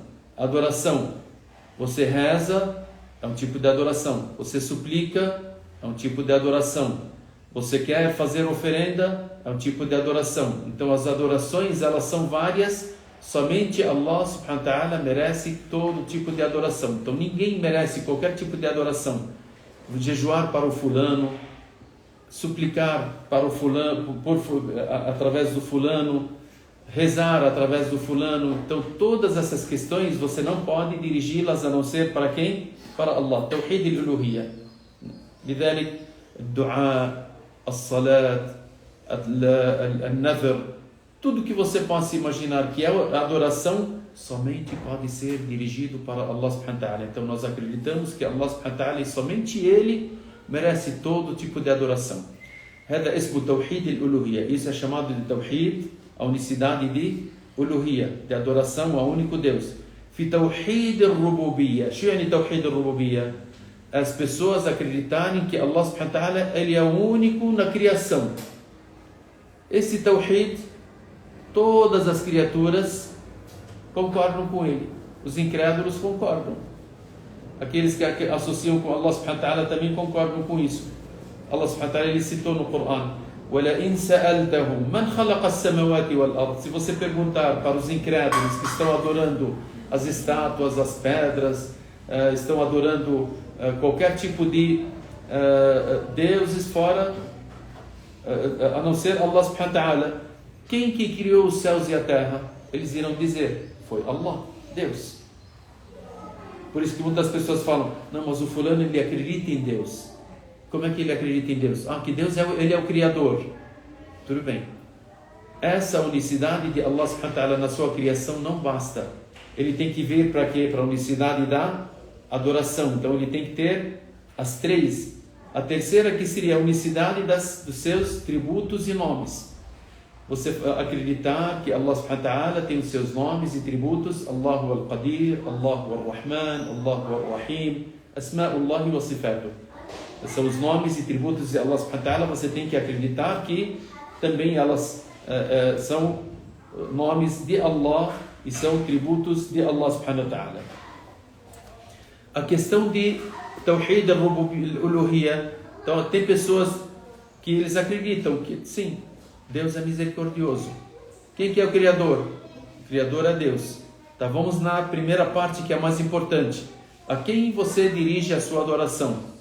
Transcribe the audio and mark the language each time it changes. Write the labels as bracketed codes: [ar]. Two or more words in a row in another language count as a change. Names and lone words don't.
[pt] Adoração, você reza, é um tipo de adoração. Você suplica, é um tipo de adoração. Você quer fazer oferenda, é um tipo de adoração. Então as adorações, elas são várias. Somente Allah [ar] سبحانه وتعالى [pt] merece todo tipo de adoração. Então ninguém merece qualquer tipo de adoração. Jejuar para o fulano, suplicar para o fulano, através do fulano, rezar através do fulano. Então todas essas questões você não pode dirigi-las a não ser para quem? [ar] Para Allah. توحيد الألوهية. لذلك الدعاء, الصلاة, النذر, [pt] tudo que você possa imaginar que é adoração, somente pode ser dirigido para Allah [ar] سبحانه وتعالى. [pt] Então nós acreditamos que Allah [ar] سبحانه وتعالى, [pt] e somente Ele merece todo tipo de adoração. [ar] هذا اسمه توحيد الألوهية. [pt] Isso é chamado de Tawhid, a unicidade de Uluhiyya, de adoração ao único Deus. [ar] في توحيد الربوبية. شو يعني توحيد الربوبية? [pt] As pessoas acreditarem que Allah [ar] سبحانه وتعالى, [pt] Ele é o único na criação. Esse Tawhid, todas as criaturas concordam com ele. Os incrédulos concordam. Aqueles que associam com Allah [ar] سبحانه وتعالى [pt] também concordam com isso. [ar] الله سبحانه وتعالى, [pt] Ele citou no Corão: [ar] وَلَئِنْ سَأَلْتَهُمْ مَنْ خَلَقَ السَّمَوَاتِ وَالْأَرْضِ. [pt] Se você perguntar para os incrédulos que estão adorando as estátuas, as pedras, estão adorando qualquer tipo de deuses fora, a não ser Allah [ar] سبحانه وتعالى, [pt] quem que criou os céus e a terra? Eles irão dizer: foi Allah, Deus. Por isso que muitas pessoas falam: não, mas o fulano, ele acredita em Deus. Como é que ele acredita em Deus? Que Deus ele é o Criador. Tudo bem. Essa unicidade de Allah [ar] سبحانه وتعالى [pt] na sua criação não basta. Ele tem que vir para quê? Para a unicidade da adoração. Então ele tem que ter as 3. A terceira, que seria a unicidade dos seus tributos e nomes. Você acreditar que Allah [ar] سبحانه وتعالى [pt] tem os seus nomes e tributos: [ar] الله القادر، الله الرحمن، الله الرحيم، أسماء الله وصفاته. [pt] São os nomes e tributos de Allah [ar] سبحانه وتعالى. [pt] Você tem que acreditar que também elas são nomes de Allah e são tributos de Allah [ar] سبحانه وتعالى. [pt] A questão de [ar] توحيد الألوهية, [pt] então tem pessoas que eles acreditam que sim, Deus é misericordioso. Quem que é o Criador? O Criador é Deus. Tá, vamos na primeira parte, que é a mais importante. A quem você dirige a sua adoração?